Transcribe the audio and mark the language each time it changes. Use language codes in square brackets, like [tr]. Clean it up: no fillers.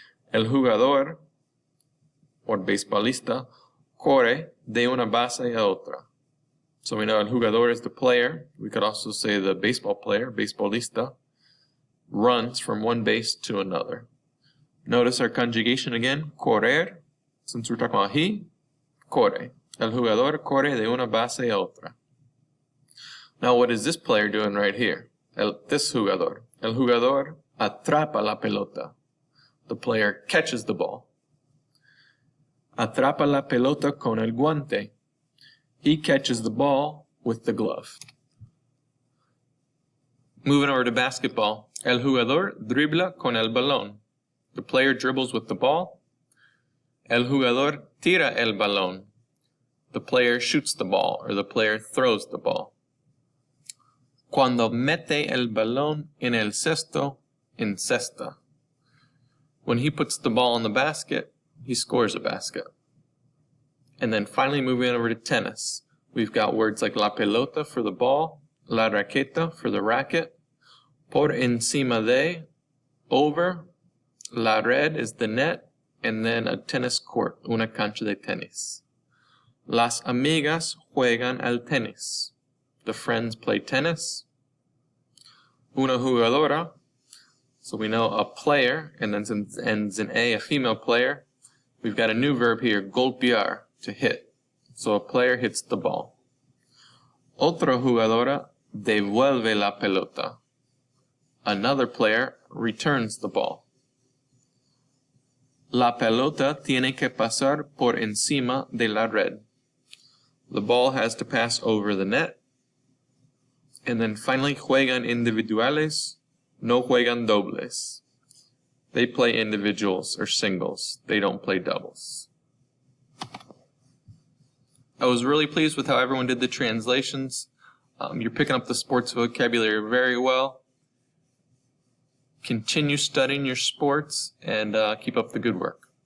[es] El jugador, or beisbolista, corre de una base a otra. [en] So we know [es] el jugador [en] is the player. We could also say the baseball player, beisbolista, runs from one base to another. Notice our conjugation again. Correr, since we're talking about he, corre. [es] El jugador corre de una base a otra. [en] Now what is this player doing right here? This jugador. [es] El jugador atrapa la pelota. [en] The player catches the ball. [es] Atrapa la pelota con el guante. [en] He catches the ball with the glove. Moving over to basketball. [es] El jugador dribla con el balón. [en] The player dribbles with the ball. [es] El jugador tira el balón. [en] The player shoots the ball, or the player throws the ball. [es] Cuando mete el balón en el cesto, encesta. [en] When he puts the ball in the basket, he scores a basket. And then finally moving over to tennis. We've got words like [es] la pelota [en] for the ball, [es] la raqueta [en] for the racket, [es] por encima de, [en] over, [es] la red [en] is the net, and then a tennis court, [es] una cancha de tenis. Las amigas juegan al tenis. [en] The friends play tennis. [es] Una jugadora. [en] So we know a player, and then since it ends in a female player, we've got a new verb here, golpear, to hit. So a player hits the ball. [es] Otra jugadora devuelve la pelota. [en] Another player returns the ball. [es] La pelota tiene que pasar por encima de la red. [en] The ball has to pass over the net. And then finally, [es] juegan individuales, no juegan dobles. [en] They play individuals or singles. They don't play doubles. I was really pleased with how everyone did the translations. You're picking up the sports vocabulary very well. Continue studying your sports and keep up the good work.